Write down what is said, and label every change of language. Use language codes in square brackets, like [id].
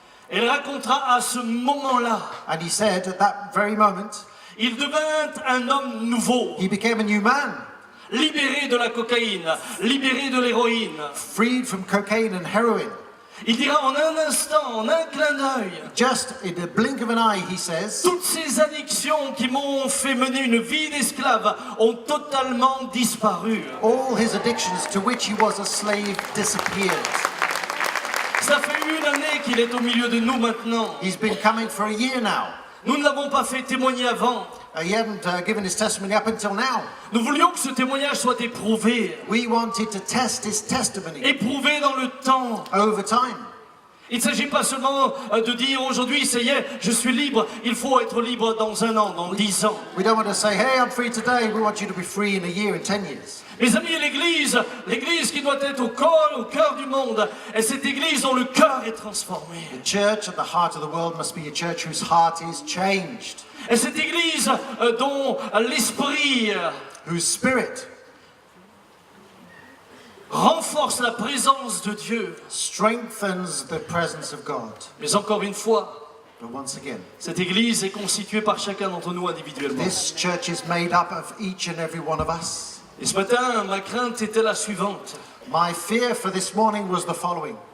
[fr] Et il racontera à ce moment-là, [en] And he said at that very moment, [fr] il devint un homme nouveau, [en] he became a new man, [fr] libéré de la cocaïne, libéré de l'héroïne. [en] freed from cocaine and heroin. [fr] Il dira en un instant, en un clin d'œil, [en] Just in the blink of an eye, he says, [fr] toutes ces addictions qui m'ont fait mener une vie d'esclave ont totalement disparu. [en] all his addictions to which he was a slave disappeared. [fr] Ça fait une année qu'il est au milieu de nous maintenant. [en] He's been coming for a year now. [fr] Nous ne l'avons pas fait témoigner avant. [en] He hadn't given his testimony up until now. [fr] Nous voulions que ce témoignage soit éprouvé. [en] We wanted to test his testimony [fr] Éprouvé dans le temps. [en] over time. [fr] Il ne s'agit pas seulement de dire aujourd'hui, ça y est, je suis libre. Il faut être libre dans 1 an, dans 10 ans. [en] We don't want to say, hey, I'm free today. We want you to be free in a year, in 10 years. [fr] Mes amis, l'église qui doit être au cœur du monde, est cette église dont le cœur est transformé. [en] The church at the heart of the world must be a church whose heart is changed, [fr] Et cette église dont l'esprit [en] whose spirit [fr] renforce la présence de Dieu. [en] strengthens the presence of God. [fr] Mais encore une fois, [en] But once again, [fr] cette église est constituée par chacun d'entre nous individuellement. [en] this church is made up of each and every one of us. [fr] Et ce matin, ma crainte était la suivante. [en] My fear for this morning was the following.